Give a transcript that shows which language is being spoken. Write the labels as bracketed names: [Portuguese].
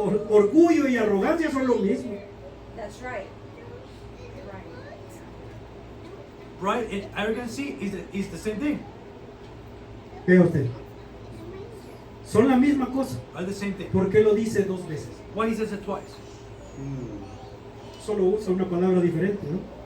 [Spanish] orgullo y arrogancia son lo mismo. [English] That's right. Right. pride and arrogancy is the same thing, [Spanish] Vea usted. Son la misma cosa. [English] are the same thing. [Spanish] ¿Por qué lo dice dos veces? [English] Why he says it twice? [Spanish] Solo usa una palabra diferente, ¿no?